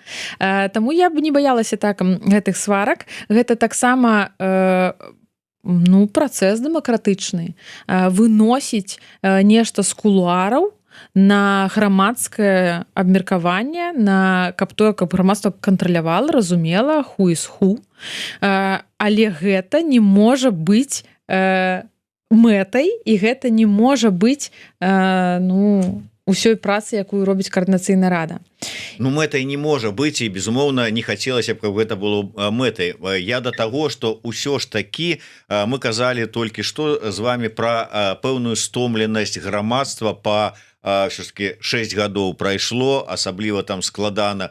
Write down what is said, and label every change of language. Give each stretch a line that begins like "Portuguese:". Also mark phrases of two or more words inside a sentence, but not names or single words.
Belarusian: Таму я б не баялася так гэтых сварак. Гэта таксама працэс дэмакратычны. Выносіць нешта з кулуараў на грамадскае абмеркаванне, каб грамадства кантралявала, разумела,
English: who is who.
Belarusian: Але гэта не можа быць мэтай, і гэта не можа быць усёй працы, якую робіць каардынацыйная рада. Ну, мэтай не можа быць, і безумоўна не хацелася б, каб гэта было мэтай. Я да таго, што ўсё ж такі мы казалі толькі што з вами пра пэўную стомленасць грамадства па все-таки 6 гадоў прайшло, асабліва там складана.